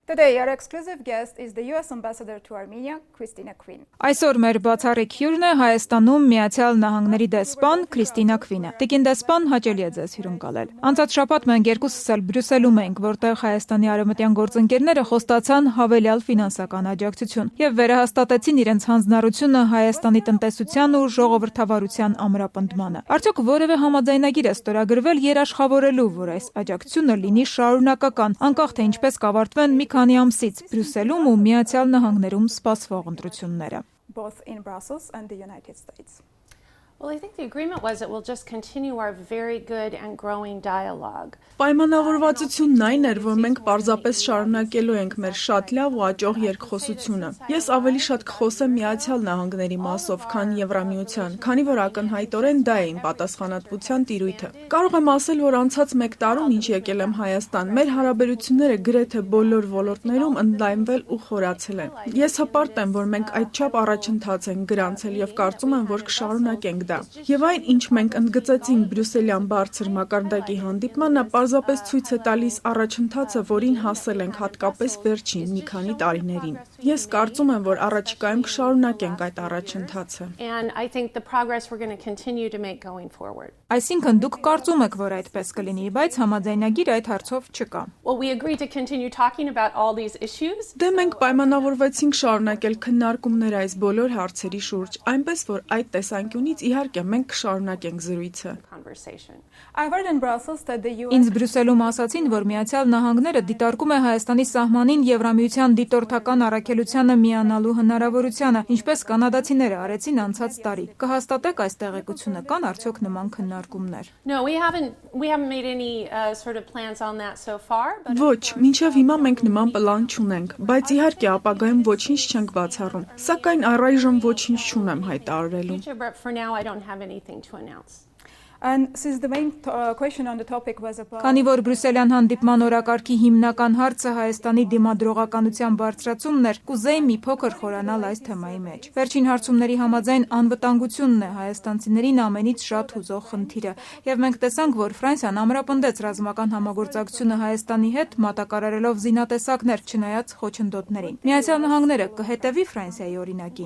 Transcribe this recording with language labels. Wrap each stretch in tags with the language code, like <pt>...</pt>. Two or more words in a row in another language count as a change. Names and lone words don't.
<en>Today, our exclusive guest is the US Ambassador to Armenia, Christina Quinn.</en> <hy>Այսօր մեր բացառիկ հյուրն է Հայաստանում Միացյալ Նահանգների դեսպան Քրիստինա Քվինը։ Տիկին դեսպան, հաճելի է ձեզ հյուրընկալել։ Անցած շաբաթ մենք երկուսս էլ Բրյուսելում էինք, որտեղ Հայաստանի արևմտյան գործընկերները խոստացան հավելյալ ֆինանսական աջակցություն եւ վերահաստատեցին իրենց հանձնառությունը Հայաստանի տնտեսության ու ժողովրդավարության ամրապնդմանը։ Արդյոք որևէ համաձայնագիր է ստորագրվել երաշխավորելու, որ այս աջակցությունը լինի շարունակական, անկախ թե ինչպես կավարտվեն մի քանի ամսից Բրյուսելում ու Միացյալ Նահանգներում սպասվող ընտրությունները։</hy> <en>Both in Brussels and the United States. Well, I think the agreement was that we'll just continue our very good and growing dialogue.</en> <hy>Պայմանավորվածությունն այն էր, որ մենք պարզապես շարունակելու ենք մեր շատ լավ ու աճող երկխոսությունը։ Ես ավելի շատ կխոսեմ Միացյալ Նահանգների մասով, քան Եվրամիության, քանի որ ակնհայտորեն դա է իմ պատասխանատվության տիրույթը։ Կարող եմ ասել, որ անցած 1 տարում, ինչ եկել եմ Հայաստան, մեր հարաբերությունները գրեթե բոլոր ոլորտներում ընդլայնվել ու խորացել են։ Ես հպարտ եմ, որ մենք այդչափ առաջընթաց ենք գրանցել եւ կարծում եմ, որ կշարունակենք դա։ Եվ այն, ինչ մենք ընդգծեցինք Բրյուսելյան բարձր մակարդակի հանդիպմանը, պարզապես ցույց է տալիս առաջընթացը, որին հասել ենք հատկապես վերջին մի քանի տարիներին։ Ես կարծում եմ, որ առաջիկայում կշարունակենք այդ առաջընթացը։</hy> <en>And I think the progress we're going to continue to make going forward.</en> <hy>Այսինքն դուք կարծում եք, որ այդպես կլինի, բայց համաձայնագիր այդ հարցով չկա։</hy> <en>Well, we agreed to continue talking about all these issues.</en> <hy>Դե մենք պայմանավորվեցինք շարունակել քննարկումներ այս բոլոր հարցերի շուրջ, այնպես որ այդ տեսանկյունից իհարկե մենք կշարունակենք զրույցը։</hy> <en>I heard in Brussels that the US</en> <hy>Ինձ Բրյուսելում ասացին, որ Միացյալ Նահանգները դիտարկում է Հայաստանի սահմանին Եվրամիության դիտորդական առաքելությանը միանալու հնարավորությանը, ինչպես կանադացիները արեցին անցած տարի։ Կհաստատեք այս տեղեկությունը, կան արդյոք նման քննարկումներ։</hy> <en>No, we haven't made any sort of plans on that so far, but</en> <hy>Ոչ, մինչև հիմա մենք նման պլան չունենք, բայց իհարկե ապագայում ոչինչ չենք բացառում։ Սակայն առայժմ ոչինչ չունեմ հայտարարելու։</hy> <en>but for now I don't have anything to announce. and since the main question on the topic was about</en> <hy>Քանի որ Բրյուսելյան հանդիպման օրակարգի հիմնական հարցը Հայաստանի դիմադրողականության բարձրացումն էր, կուզեի մի փոքր խորանալ այս թեմայի մեջ։ Վերջին հարցումների համաձայն անվտանգությունն է հայաստանցիներին ամենից շատ հուզող խնդիրը, եւ մենք տեսանք, որ Ֆրանսիան ամրապնդեց ռազմական համագործակցությունը Հայաստանի հետ, մատակարարելով զինատեսակներ, չնայած խոչընդոտներին։ Միացյալ Նահանգները կհետևի Ֆրանսիայի օրինակին։</hy>